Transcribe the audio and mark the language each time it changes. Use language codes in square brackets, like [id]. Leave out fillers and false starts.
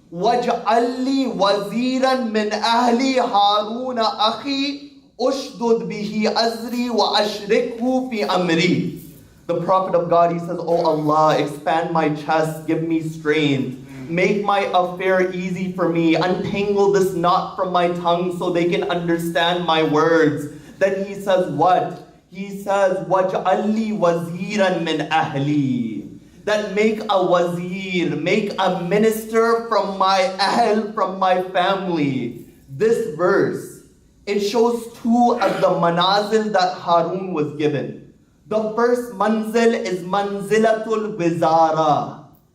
[ar] وَاجْعَلْ لِي وَزِيرًا مِّنْ أَهْلِي هَارُونَ أَخِي أُشْدُدْ بِهِ أَزْرِي وَأَشْرِكْهُ فِي أَمْرِي. [en] The Prophet of God, he says, Oh Allah, expand my chest, give me strength. Make my affair easy for me. Untangle this knot from my tongue so they can understand my words. Then he says what? He says, [ar] وَاجْعَلْ لِي وَزِيرًا مِّنْ أَهْلِي. [en] That make a wazir, make a minister from my ahl, from my family. This verse, it shows two of the manazil that Harun was given. The first manzil is manzilatul wizara.